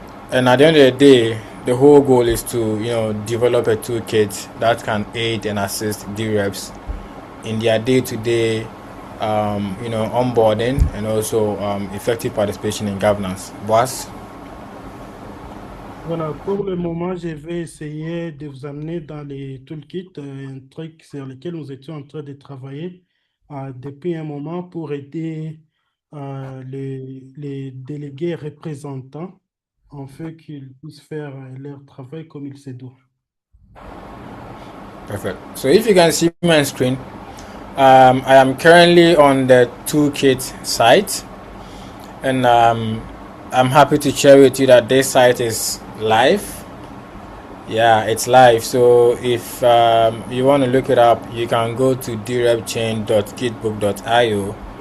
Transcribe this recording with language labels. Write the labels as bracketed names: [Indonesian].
[English] And at the end of the day, the whole goal is to, develop a toolkit that can aid and assist DReps in their day-to-day, onboarding and also effective participation in governance. Boss? [French] Voilà, pour le moment, je vais essayer de vous amener dans les toolkits, un truc sur lequel nous étions en train de travailler depuis un moment pour aider les délégués représentants en fait qu'ils puissent faire leur travail comme il se doit. [English] Perfect. So if you can see my screen, I am currently on the toolkit site, And I'm happy to share with you that this site is live. Yeah, it's live. So if you want to look it up, you can go to DRepChain.gitbook.io.